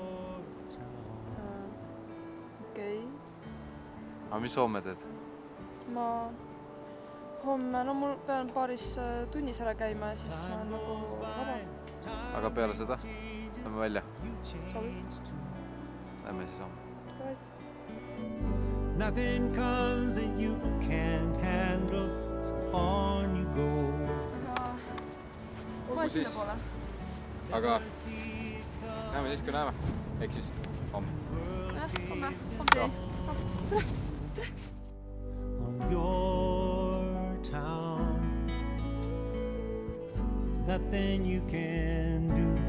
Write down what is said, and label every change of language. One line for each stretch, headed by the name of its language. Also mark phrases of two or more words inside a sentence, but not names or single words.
Estonian: Okei. Aga mis homme teed? Ma homme, no mul pean paaris tunnis ära käima ja siis ma olen nagu vaba. Aga peale seda? Lähme välja? Sobib? Lähme siis homme.
English: Nothing comes that you can't handle, so on you go.
Estonian: Ma sinna poole. Aga näeme siis, kui näeme. Ehk siis homme. Homme. Homsi.
English: On your town, nothing you can do.